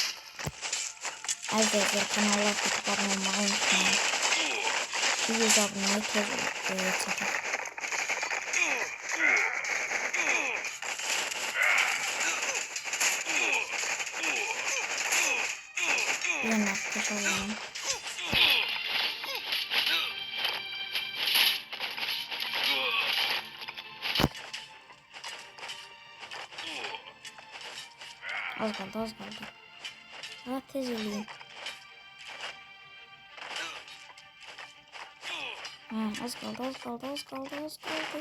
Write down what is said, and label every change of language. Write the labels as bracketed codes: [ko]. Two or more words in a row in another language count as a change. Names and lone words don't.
[az] Əzizlər kanala abunə olmağı unutmayın. 100 abunəyə tez çataq. Yenə atış olalım. [tr] Az kaldı, az kaldı. [az] Daha tez eləyim. [tr] Az kaldı, az kaldı, az kaldı, az kaldı.